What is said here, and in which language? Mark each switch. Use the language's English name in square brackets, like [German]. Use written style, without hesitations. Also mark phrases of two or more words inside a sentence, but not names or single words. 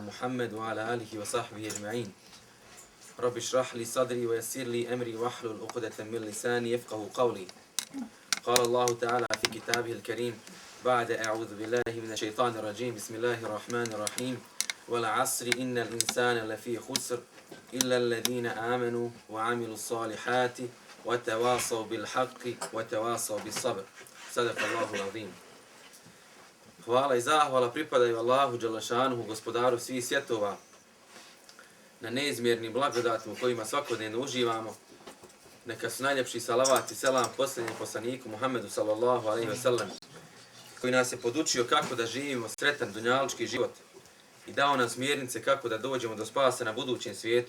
[Arabic] محمد وعلى آله وصحبه أجمعين رب اشرح لي صدري ويسر لي أمري واحلل عقدة من لساني يفقه قولي قال الله تعالى في كتابه الكريم بعد أعوذ بالله من الشيطان الرجيم بسم الله الرحمن الرحيم والعصر إن الإنسان لفي خسر إلا الذين آمنوا وعملوا الصالحات وتواصوا بالحق وتواصوا بالصبر صدق الله العظيم. [Bosnian] Hvala i zahvala pripadaju Allahu Đelešanuhu, gospodaru svih svjetova, na neizmjernim blagodatima u kojima svakodnevno uživamo. Neka su najljepši salavat i selam posljednjem poslaniku Muhammedu [Arabic] صلى الله عليه وسلم, [Bosnian] koji nas je podučio kako da živimo sretan dunjalučki život i dao nam smjernice kako da dođemo do spasa na budućem svijetu.